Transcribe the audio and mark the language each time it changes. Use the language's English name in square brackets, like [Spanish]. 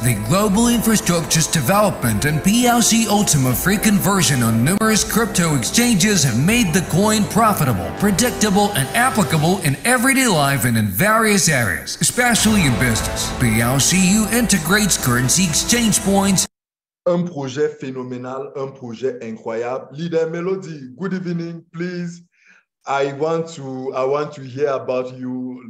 [English] The global infrastructure's development and BLC Ultima free conversion on numerous crypto exchanges have made the coin profitable, predictable, and applicable in everyday life and in various areas, especially in business. BLCU integrates currency exchange points. [French] Un projet phénoménal, un projet incroyable. [English] Leader Melody, good evening, please. I want to hear about you.